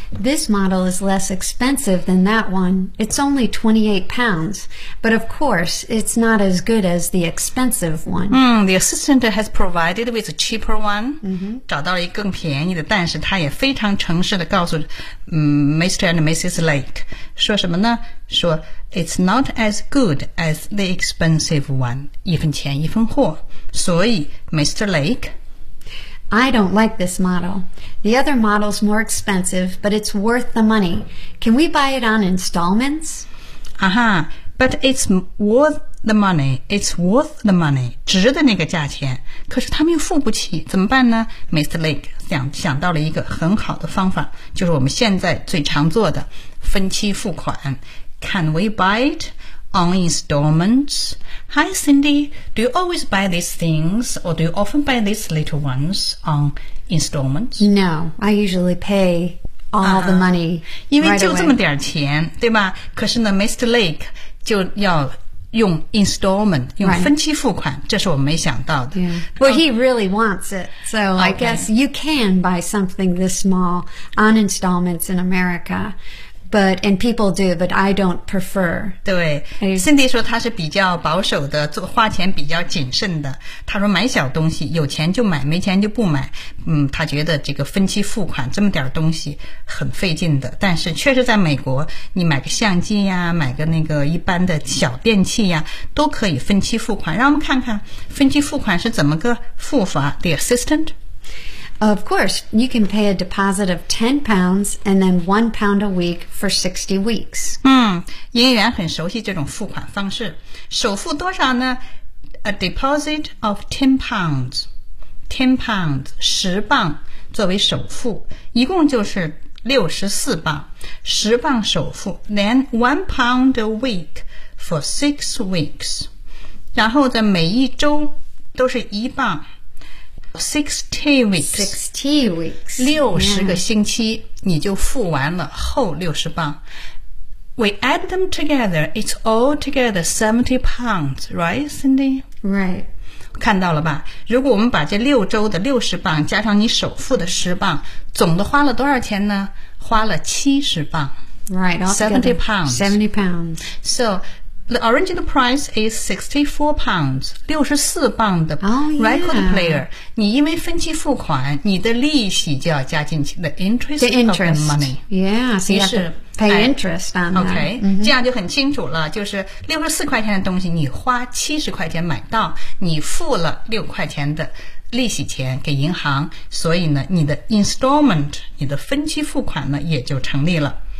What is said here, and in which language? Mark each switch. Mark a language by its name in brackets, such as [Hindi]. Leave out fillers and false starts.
[English] This model is less expensive than that one. It's only £28, but of course it's not as good as the expensive one. The assistant has provided with a cheaper one,、 mm-hmm. [Chinese] 找到了一个更便宜的，但是他也非常诚实地告诉、Mr. and Mrs. Lake, 说什么呢？说 [English] It's not as good as the expensive one. [Chinese] 一分钱一分货。所以 Mr. Lake? [English] I don't like this model. The other model's more expensive, but it's worth the money. Can we buy it on installments? But it's worth the money. It's worth the money. [Chinese] 值的那个价钱。可是他们又付不起。怎么办呢 ?Mr. Lake 想到了一个很好的方法。就是我们现在最常做的分期付款。 [English] Can we buy it on installments? Hi, Cindy. Do you always buy these things or do you often buy these little ones on installments? No, I usually pay all the money right away. [Chinese] 因为就这么点钱，对吧？可是呢，Mr. Lake 就要用 installment, 用分期付款、 [English] right. [Chinese] 这是我没想到的。 [English] Yeah. Well, he really wants it. So、 okay. I guess you can buy something this small on installments in America. But, and people do, but I don't prefer. [Chinese] 对 ,Cindy 说他是比较保守的，做花钱比较谨慎的。他说买小东西，有钱就买，没钱就不买。他觉得这个分期付款这么点东西很费劲的。但是确实在美国，你买个相机呀，买个那个一般的小电器呀，都可以分期付款。让我们看看分期付款是怎么个付法 , [English] the assistant? Of course, you can pay a deposit of £10 and then £1 a week for 60 weeks. [Chinese] 营业员很熟悉这种付款方式。首付多少呢 [English] ?A deposit of £10. [Chinese] £10, 10磅作为首付。一共就是64磅。10磅首付。 [English] Then £1 a week for 6 weeks. [Chinese] 然后在每一周都是一磅。 [English] 60 weeks [Chinese] 60个星期、 [English] yeah. [Chinese] 你就付完了后60磅 [English] We add them together It's all together £70 Right Cindy? Right [Chinese] 看到了吧如果我们把这六周的60磅加上你首付的10磅总的花了多少钱呢花了70磅 [English] Right £70 £70 SoThe original price is £64, [Chinese] 64磅的 [English] record player.、 Oh, yeah. [Chinese] 你因为分期付款，你的利息就要加进去 [English] the interest of the money. Yeah, so you have to pay interest on that. Okay,、 mm-hmm. [Chinese] 这样就很清楚了，就是64块钱的东西你花70块钱买到，你付了6块钱的利息钱给银行，所以呢，你的 installment, 你的分期付款呢，也就成立了。